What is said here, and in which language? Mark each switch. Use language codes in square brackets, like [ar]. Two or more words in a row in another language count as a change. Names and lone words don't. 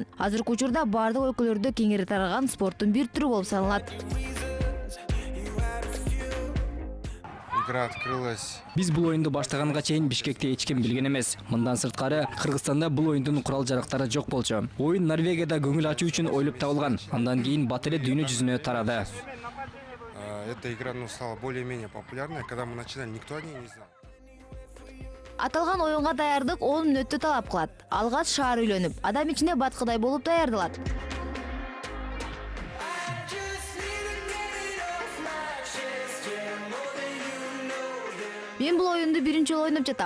[ky] Азыркы учурда бардык өлкөлөрдө кеңири тараган спорттун бир түрү болуп саналат. Биз бул оюнду баштаганга чейин Бишкекте эч ким билген эмес. Мындан сырткары Кыргызстанда бул оюндун курал-жарактары жок болчу. Оюн Норвегияда көңүл ачуу үчүн ойлоп табылган. Андан кийин бат эле дүйнө жүзүнө тарады. [ru] Эта игра стала более-менее популярной, когда мы начинали, никто о ней не знал. [ky] Аталган оюнга даярдык 10 мүнөттү талап кылат. Алгач шаар үйлөнүп, адам ичине баткыдай болуп даярдалат. Мен бул оюнду биринчи жолу ойноп жатам.